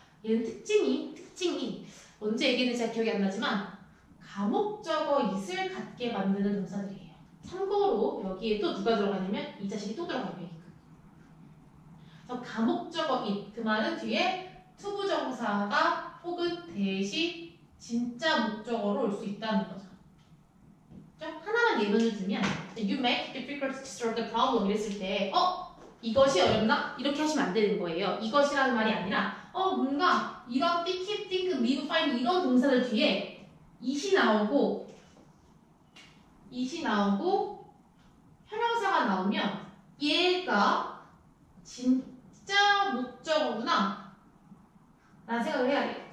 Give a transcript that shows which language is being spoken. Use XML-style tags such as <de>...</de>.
<ko>얘는 특징이 언제 얘기했는지 잘 기억이 안 나지만 가목적어 it을 갖게 만드는 동사들이에요. 참고로 여기에 또 누가 들어가냐면 이 자식이 또 들어가요. 그래서 가목적어 it 그 말은 뒤에 투부정사가 혹은 대시 진짜 목적어로 올 수 있다는 거죠. 하나만 예문을 들면</ko> <en>You make it difficult to solve the problem</en> <ko>이랬을 때 이것이 어렵나? 이렇게 하시면 안 되는 거예요. 이것이라는 말이 아니라 뭔가 이런 think, think, live, find 이런 동사들 뒤에 it이 나오고 형용사가 나오면 얘가 진짜 목적어구나 라는 생각을 해야 돼요.</ko>